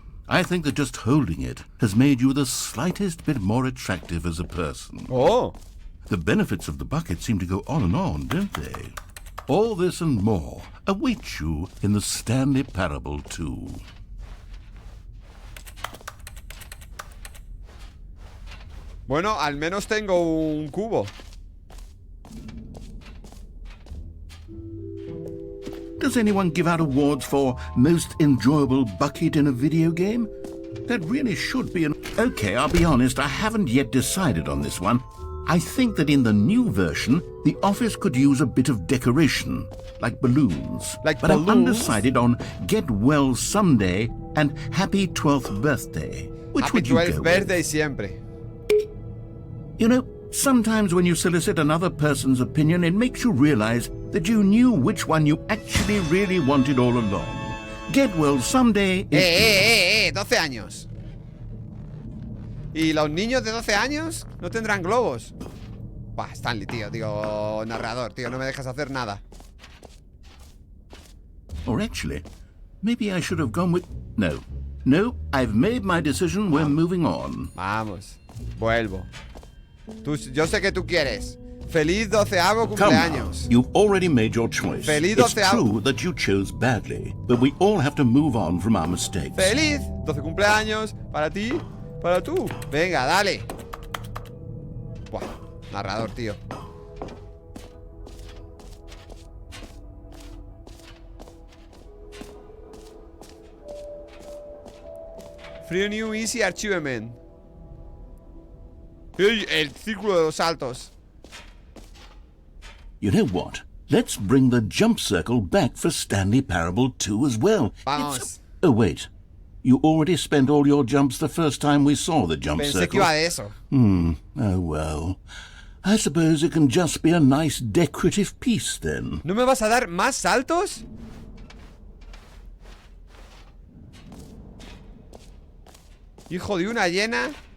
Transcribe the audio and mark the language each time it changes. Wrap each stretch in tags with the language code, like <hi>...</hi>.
<en>I think that just holding it has made you the slightest bit more attractive as a person. Oh! The benefits of the bucket seem to go on and on, don't they? All this and more await you in the Stanley Parable 2.</en> <es>Bueno, al menos tengo un cubo.</es> <en>Does anyone give out awards for most enjoyable bucket in a video game? That really should be an... Okay, I'll be honest, I haven't yet decided on this one. I think that in the new version, the office could use a bit of decoration, like balloons. But I'm undecided on Get Well Someday and Happy 12th Birthday. Which would you go with? Happy 12th birthday</en> <es>siempre.</es> <en>You know, sometimes when you solicit another person's opinion, it makes you realize that you knew which one you actually really wanted all along. Get Well Someday is...</en> <es>12 años. ¿Y los niños de 12 años no tendrán globos? Bah, Stanley, tío, digo, narrador, tío, no me dejas hacer nada.</es> <en>Or actually, maybe I should have gone with... No, I've made my decision, we're moving on.</en> <es>Vamos, vuelvo. Yo sé que tú quieres. Feliz 12avo cumpleaños.</es> <en>You've already made your choice.</en> <es>Feliz 12avo.</es> <en>It's true that you chose badly, but we all have to move on from our mistakes.</en> <es>Feliz 12 cumpleaños para ti, para tú. Venga, dale. Buah, narrador, tío.</es> <en>Free New Easy Achievement.</en> <es>El círculo de los saltos.</es> <en>You know what? Let's bring the jump circle back for Stanley Parable 2 as well.</en> <es>Vamos.</es> <en>Oh, wait. You already spent all your jumps the first time we saw the jump circle.</en> <es>Pensé que iba de eso.</es> <en>Oh, well. I suppose it can just be a nice decorative piece, then.</en> <es>¿No me vas a dar más saltos? Hijo de una hiena.</es>